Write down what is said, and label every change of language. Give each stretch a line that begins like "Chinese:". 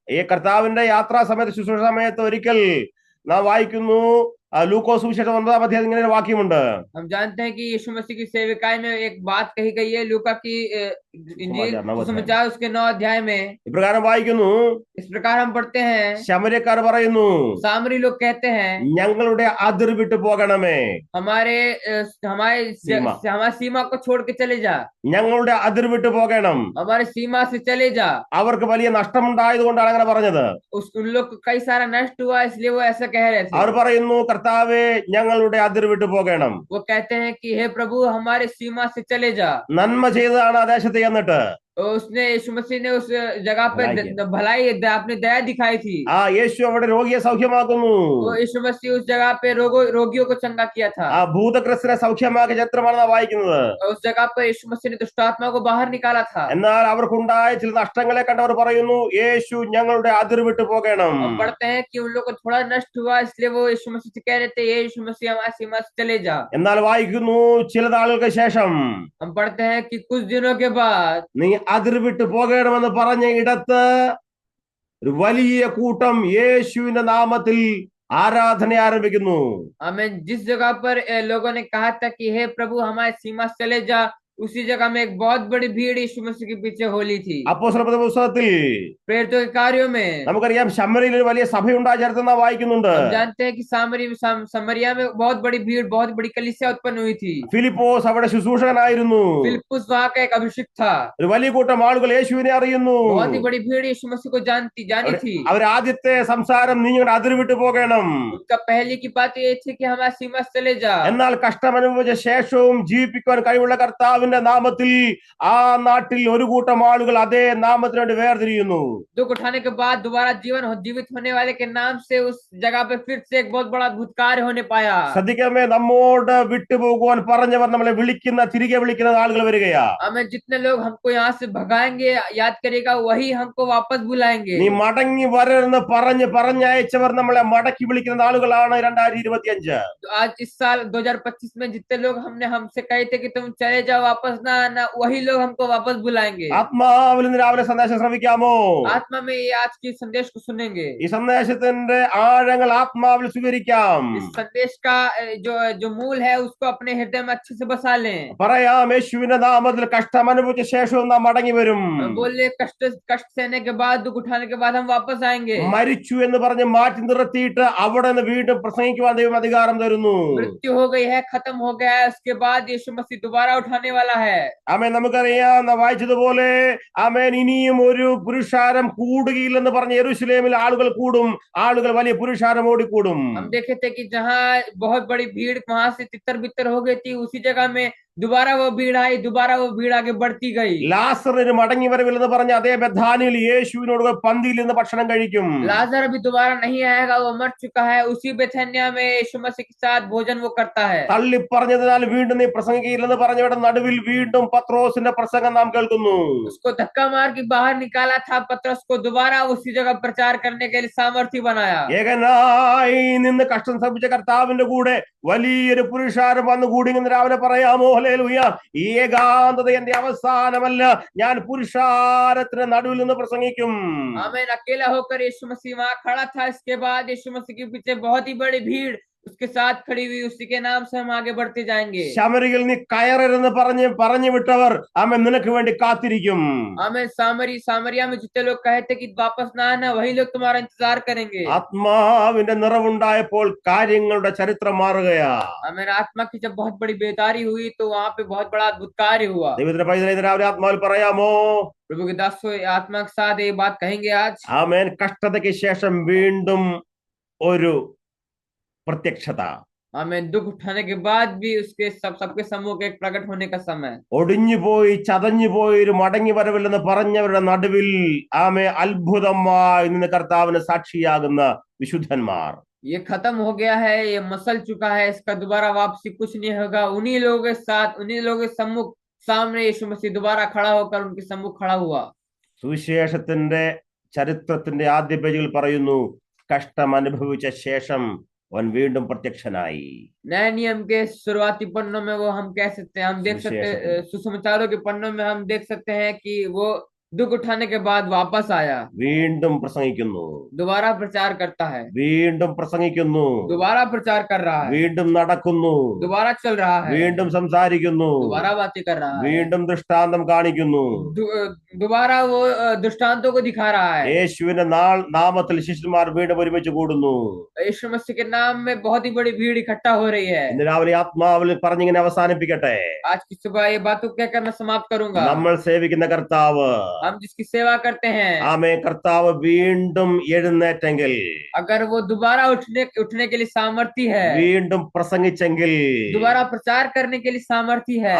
Malayalam: ഈ കർത്താവിന്റെ യാത്രാ സമയത്ത്, ശുശ്രൂഷ സമയത്ത് ഒരിക്കൽ നാം വായിക്കുന്നു, ലൂക്കോസ് സുവിശേഷം 9-ാം അധ്യായം ഇങ്ങനെ ഒരു വാക്യമുണ്ട്.
Hindi: हम जानते हैं कि यीशु मसीह की सेविकाई में एक बात कही गई है, लूका की इंजील सुसमाचार उसके 9 अध्याय में
Malayalam: ഇപ്രകാരം വായിക്കുന്നു.
Hindi: इस प्रकार हम पढ़ते हैं।
Malayalam: ശമര്യക്കാർ പറയുന്നു,
Hindi: सामरी लोग कहते हैं,
Malayalam: ഞങ്ങളുടെ അതിർ വിട്ടു പോകണമേ,
Hindi: हमारे हमारी सीमा को छोड़ के चले जा,
Malayalam: ഞങ്ങളുടെ അതിർ വിട്ടു പോകണം.
Hindi: हमारी सीमा से चले जा।
Malayalam: അവർക്ക് വലിയ നഷ്ടമുണ്ടായത് കൊണ്ടാണ് അങ്ങനെ പറഞ്ഞത്.
Hindi: उन लोग को कई सारा नष्ट हुआ, इसलिए वो ऐसा कह रहे थे।
Malayalam: അവർ പറയുന്നു, കർത്താവേ ഞങ്ങളുടെ അതിർ വിട്ടു പോകണം.
Hindi: वो कहते हैं कि हे प्रभु हमारे सीमा से चले जा।
Malayalam: നന്മ ചെയ്തതാണ് ആ ദേശത്ത് ചെന്നിട്ട്.
Hindi: उसने यीशु मसीह ने उस जगह पे भलाई अपनी दया दिखाई थी।
Malayalam: ആ യേശു അവിടെ രോഗിയെ സൗഖ്യമാക്കുന്നു.
Hindi: वो यीशु मसीह उस जगह पे रोगियों को चंगा किया था।
Malayalam: ആ ഭൂതഗ്രസ്തരെ സൗഖ്യമാക്കിയ ചരിത്രമാണ് നാം വായിക്കുന്നത്.
Hindi: उस जगह पे यीशु मसीह ने दुष्टात्मा को बाहर निकाला था।
Malayalam: എന്നാൽ അവർക്കുണ്ടായ ചില നഷ്ടങ്ങളെ കണ്ടവർ പറയുന്നു, യേശു ഞങ്ങളുടെ അതിർ വിട്ടു പോകണം.
Hindi: हम पढ़ते हैं कि उन लोग को थोड़ा नष्ट हुआ, इसलिए वो यीशु मसीह से कह रहे थे, ये यीशु मसीह हमारी सीमा से चले जा।
Malayalam: എന്നാൽ വായിക്കുന്നു, ചില നാളുകൾക്ക് ശേഷം
Hindi: हम पढ़ते हैं कि कुछ दिनों के बाद
Malayalam: നീ അതിർ വിട്ടു പോകണമെന്ന് പറഞ്ഞ ഇടത്ത് ഒരു വലിയ കൂട്ടം യേശുവിന്റെ നാമത്തിൽ ആരാധന ആരംഭിക്കുന്നു.
Hindi: हमें जिस जगह पर लोगों ने कहा था कि हे प्रभु हमारे सीमा से चले जा, उसी जगह में एक बहुत बड़ी भीड़ यीशु मसीह के पीछे होली थी।
Malayalam: അപ്പോസ്തല പുസ്തകത്തിൽ
Hindi: प्रेरितों के कार्यों में
Malayalam: നമുക്കറിയാം, ശമരിയിൽ ഒരു വലിയ സഭയുണ്ടായ ചരിത്രം നാം വായിക്കുന്നുണ്ട്.
Hindi: हम जानते हैं कि समरिया में बहुत बड़ी भीड़, बहुत बड़ी कलीसिया उत्पन्न हुई थी।
Malayalam: ഫിലിപ്പോസ് അവിടെ ശുശ്രൂഷകനായിരുന്നു.
Hindi: फिलिप्पुस वहां का एक अभिषिक्त था।
Malayalam: ഒരു വലിയ കൂട്ടം ആളുകൾ യേശുവിനെ അറിയുന്നു.
Hindi: बहुत ही बड़ी भीड़ यीशु मसीह को जानी थी।
Malayalam: അവർ ആദ്യത്തെ സംസാരം, നിങ്ങളുടെ അതിർ വിട്ടു പോകണം.
Hindi: उनका पहले की बात ये थी कि हमारे सीमा से चले जा।
Malayalam: എന്നാൽ കഷ്ടമനുഭവിച്ച ശേഷവും ജീവിപ്പിക്കുവാൻ കഴിവുള്ള കർത്താവിന്റെ നാമത്തിൽ ആ നാട്ടിൽ ഒരു കൂട്ടം ആളുകൾ അതേ നാമത്തിന് വേണ്ടി വേർതിരിയുന്നു.
Hindi: दुख उठाने के बाद दोबारा जीवित होने वाले के नाम से उस जगह पे फिर से एक बहुत बड़ा अद्भुत कार्य होने पाया।
Malayalam: ശ്രദ്ധിക്കാമേ, നമ്മോട് വിട്ടുപോകുവാൻ പറഞ്ഞവർ നമ്മളെ തിരികെ വിളിക്കുന്ന ആളുകൾ വരികയാ.
Hindi: हमें जितने लोग हमको यहाँ से भगाएंगे, याद करेगा, वही हमको वापस बुलाएंगे।
Malayalam: നീ മടങ്ങി വരരുന്ന് പറഞ്ഞയച്ചവർ നമ്മളെ മടക്കി വിളിക്കുന്ന ആളുകളാണ് 2025.
Hindi: आज इस साल 2025 में जितने लोग हमसे कहे थे कि तुम चले जाओ, वापस ना आना, वही लोग हमको वापस बुलाएंगे।
Malayalam: ആത്മാവിൽ ഇന്ന് രാവിലെ സന്ദേശം ശ്രമിക്കാമോ?
Hindi: आत्मा में ये आज की संदेश को सुनेंगे।
Malayalam: ഈ സന്ദേശത്തിന്റെ ആഴങ്ങൾ ആത്മാവിൽ സ്വീകരിക്കാം.
Hindi: इस संदेश का जो मूल है उसको अपने हृदय में अच्छे से बसा लें।
Malayalam: പറയാം, യേശുവിന്റെ നാമത്തിൽ കഷ്ടം അനുഭവിച്ച ശേഷവും നാം മടങ്ങി വരും.
Hindi: बोले कष्ट सहने के बाद, दुख उठाने के बाद हम वापस आएंगे।
Malayalam: മരിച്ചു എന്ന് പറഞ്ഞ് മാറ്റി നിർത്തിയിട്ട് അവിടെ നിന്ന് വീണ്ടും പ്രസംഗിക്കുവാൻ ദൈവം അധികാരം തരുന്നു.
Hindi: मृत्यु हो गई है, खत्म हो गया है, उसके बाद यीशु मसीह दोबारा उठाने वाला है।
Malayalam: ആമേൻ. നമുക്കറിയാം, നാം വായിച്ചതുപോലെ ആമേൻ, ഇനിയും ഒരു പുരുഷാരം കൂടുകയില്ലെന്ന് പറഞ്ഞ് യെരൂശലേമിൽ ആളുകൾ കൂടും, ആളുകൾ വലിയ പുരുഷാരം ഓടിക്കൂടും.
Hindi: हम देखे थे कि जहाँ बहुत बड़ी भीड़ वहां से तितर बितर हो गई थी, उसी जगह में दोबारा वो भीड़ आई, दोबारा वो भीड़ आगे बढ़ती गई।
Malayalam: ലാസറിന് മടങ്ങി വരവില്ലെന്ന് പറഞ്ഞ അതേ ബഥാനിയിൽ യേശുവിനോട് പന്തിയിൽ നിന്ന് ഭക്ഷണം കഴിക്കും.
Hindi: लाजर अभी दोबारा नहीं आएगा, वो मर चुका है, उसी बेथानिया में यीशु मसीह के साथ भोजन वो करता है।
Malayalam: തള്ളി പറഞ്ഞതിനാൽ വീണ്ടും നീ പ്രസംഗിക്കില്ലെന്ന് പറഞ്ഞവരുടെ നടുവിൽ വീണ്ടും പത്രോസിന്റെ പ്രസംഗം നാം കേൾക്കുന്നു.
Hindi: उसको धक्का मार के बाहर निकाला था, पतरस को दोबारा उसी जगह प्रचार करने के लिए सामर्थ्य बनाया।
Malayalam: ഏകനായി നിന്ന് കഷ്ടം സഹിച്ച കർത്താവിന്റെ കൂടെ വലിയൊരു പുരുഷാരം വന്നു കൂടി എന്ന് രാവിലെ പറയാമോ? ഹല്ലേലൂയ. ഈ ഏകാന്തത എന്റെ അവസാനമല്ല, ഞാൻ പുരുഷാരത്തിന് നടുവിൽ നിന്ന് പ്രസംഗിക്കും.
Hindi: आमीन। अकेला होकर यीशु मसीह वहां खड़ा था, इसके बाद यीशु मसीह के पीछे बहुत ही बड़ी भीड़ उसके साथ खड़ी हुई, उसी के नाम से हम आगे बढ़ते जाएंगे।
Malayalam: ശമരിയിൽ നീ കയറരുതെന്ന് പറഞ്ഞു വിട്ടവർ ആമേൻ നിനക്ക് വേണ്ടി കാത്തിരിക്കും.
Hindi: आमीन। सामरिया में जितने लोग कहे थे कि वापस ना आना, वही लोग तुम्हारा इंतजार करेंगे।
Malayalam: ആത്മാവിന്റെ നിറവുണ്ടായപ്പോൾ കാര്യങ്ങളുടെ ചരിത്രം മാറുകയാ.
Hindi: आमीन। आत्मा की जब बहुत बड़ी बेदारी हुई तो वहां पे बहुत बड़ा अद्भुत कार्य हुआ।
Malayalam: ദൈവത്തിന്റെ പൈതലേ, ഇന്ന് രാവിലെ ആത്മാവിൽ പറയാമോ?
Hindi: प्रभु के दासों आत्मा के साथ ये बात कहेंगे आज।
Malayalam: ആമേൻ. കഷ്ടതയ്ക്ക് ശേഷം വീണ്ടും ഒരു പ്രത്യക്ഷത.
Hindi: हमें दुख उठाने के बाद भी उसके सबके समूह के एक प्रकट होने का समय।
Malayalam: ഒടിഞ്ഞുപോയി ചതഞ്ഞുപോയി ഒരു മടങ്ങി വരവില്ലെന്ന് പറഞ്ഞവരുടെ നടുവിൽ ആമേ അത്ഭുതമായി നിന്ന് കർത്താവിന് സാക്ഷിയാകുന്ന വിശുദ്ധന്മാർ.
Hindi: ये खत्म हो गया है, ये मसल चुका है, इसका दोबारा वापसी कुछ नहीं होगा। उन्हीं लोगों के साथ, उन्हीं लोगों के सम्मुख सामने यीशु मसीह दोबारा खड़ा होकर उनके सम्मुख खड़ा हुआ।
Malayalam: സുവിശേഷത്തിന്റെ ചരിത്രത്തിന്റെ ആദ്യ പേജുകൾ പറയുന്നു, കഷ്ടം അനുഭവിച്ച ശേഷം അവൻ വീണ്ടും പ്രത്യക്ഷനായി.
Hindi: नए नियम के शुरुआती पन्नों में वो हम कह सकते हैं, हम देख सकते हैं, सुसमाचारों के पन्नों में हम देख सकते हैं कि वो दुख उठाने के बाद वापस आया,
Malayalam: വീണ്ടും പ്രസംഗിക്കുന്നു,
Hindi: दोबारा प्रचार करता है,
Malayalam: വീണ്ടും പ്രസംഗിക്കുന്നു,
Hindi: दोबारा प्रचार कर रहा है,
Malayalam: വീണ്ടും നടക്കുന്നു,
Hindi: दोबारा चल रहा है,
Malayalam: വീണ്ടും സംസാരിക്കുന്നു,
Hindi: दोबारा बातें कर रहा है,
Malayalam: വീണ്ടും ദൃഷ്ടാന്തം കാണിക്കുന്നു,
Hindi: दोबारा वो दृष्टांतों को दिखा रहा है।
Malayalam: യേശുവിന്റെ നാമത്തിൽ ശിഷ്യന്മാർ വീണ്ടും ഒരുമിച്ച് കൂടുന്നു.
Hindi: यीशु मसीह के नाम में बहुत ही बड़ी भीड़ इकट्ठा हो रही है।
Malayalam: ഇന്ന് രാവിലെ ആത്മാവിൽ പറഞ്ഞിങ്ങനെ അവസാനിപ്പിക്കട്ടെ.
Hindi: आज की सुबह ये बातों को कहकर मैं समाप्त करूंगा।
Malayalam: നമ്മൾ സേവിക്കുന്ന കർത്താവ്,
Hindi: हम जिसकी सेवा करते हैं,
Malayalam: ആമേ, കർത്താവ് വീണ്ടും എഴുന്നേറ്റെങ്കിൽ,
Hindi: अगर वो दोबारा उठने के लिए सामर्थ्य है,
Malayalam: വീണ്ടും പ്രസംഗിച്ചെങ്കിൽ,
Hindi: दोबारा प्रचार करने के लिए सामर्थ्य है,